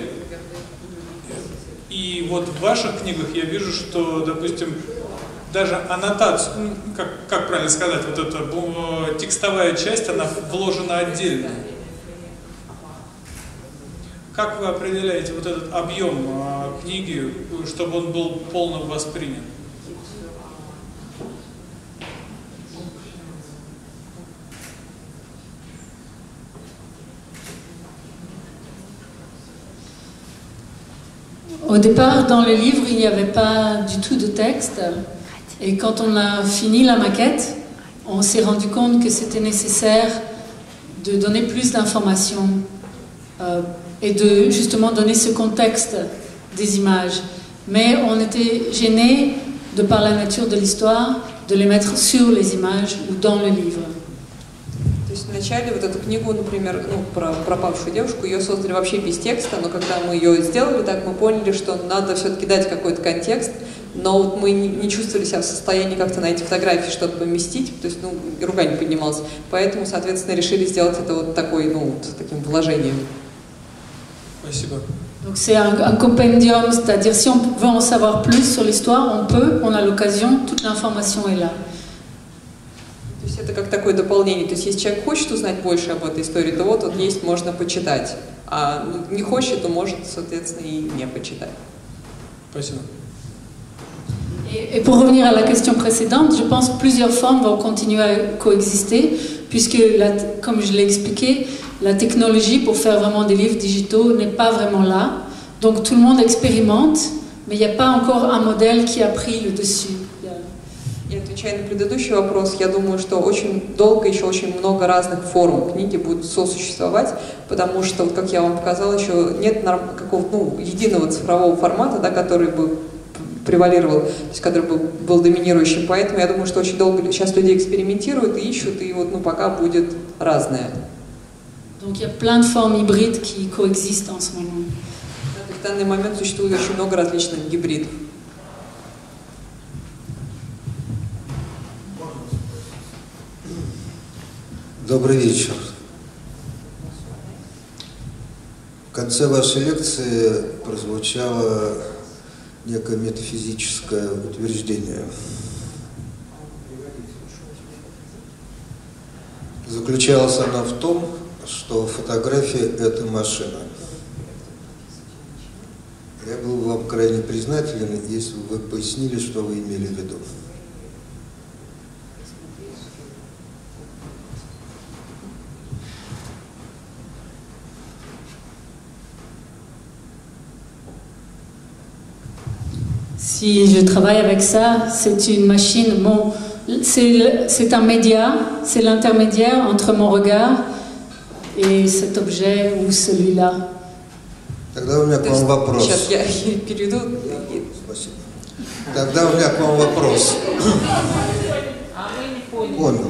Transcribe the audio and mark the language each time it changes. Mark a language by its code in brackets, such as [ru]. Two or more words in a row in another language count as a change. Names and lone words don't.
[ru] И вот в ваших книгах я вижу, что, допустим, даже аннотацию, ну, как правильно сказать, вот эта текстовая часть, она вложена отдельно. Как вы определяете вот этот объем книги, чтобы он был полно воспринят? [fr] Au départ, dans le livre, il n'y avait pas du tout de texte. Et quand on a fini la maquette, on s'est rendu compte que c'était nécessaire de donner plus d'informations et de justement donner ce contexte des images. Mais on était gêné, de par la nature de l'histoire, de les mettre sur les images ou dans le livre. [ru] То есть вначале вот эту книгу, например, ну, про пропавшую девушку, ее создали вообще без текста, но когда мы ее сделали так, мы поняли, что надо все-таки дать какой-то контекст, но вот мы не чувствовали себя в состоянии как-то на эти фотографии что-то поместить, то есть, ну, рука не поднималась, поэтому, соответственно, решили сделать это вот такой, ну, вот таким вложением. Спасибо. [fr] Donc c'est un compendium, c'est-à-dire si on veut en savoir plus sur l'histoire, on peut, on a l'occasion, toute l'information est là. [ru] То есть это как такое дополнение. То есть если человек хочет узнать больше об этой истории, то вот есть, можно почитать. А не хочет, то может, соответственно, и не почитать. Спасибо. [fr] Et pour revenir à la question précédente, je pense que plusieurs formes vont continuer à coexister, puisque, comme je l'ai expliqué, la technologie pour faire vraiment des livres digitaux n'est pas vraiment là. Donc tout le monde expérimente, mais il n'y a pas encore un modèle qui a pris le dessus. [ru] И отвечая на предыдущий вопрос, я думаю, что очень долго, еще очень много разных форм книги будут сосуществовать, потому что, вот, как я вам показала, еще нет какого-то, ну, единого цифрового формата, да, который бы превалировал, то есть который бы был доминирующим. Поэтому я думаю, что очень долго сейчас люди экспериментируют и ищут, и вот, ну, пока будет разное. [fr] Donc il y a plein de formes hybrides qui coexistent en ce moment. [ru] В данный момент существует очень много различных гибридов. Добрый вечер. В конце вашей лекции прозвучало некое метафизическое утверждение. Заключалось оно в том, что фотография – это машина. Я был бы вам крайне признателен, если бы вы пояснили, что вы имели в виду. [fr] Si je travaille avec ça, c'est une machine, bon, c'est un média, c'est l'intermédiaire entre mon regard et cet objet ou celui-là. [ru] Тогда у меня к вам вопрос. Сейчас я перейду. Спасибо. Тогда у меня к вам вопрос. Понял.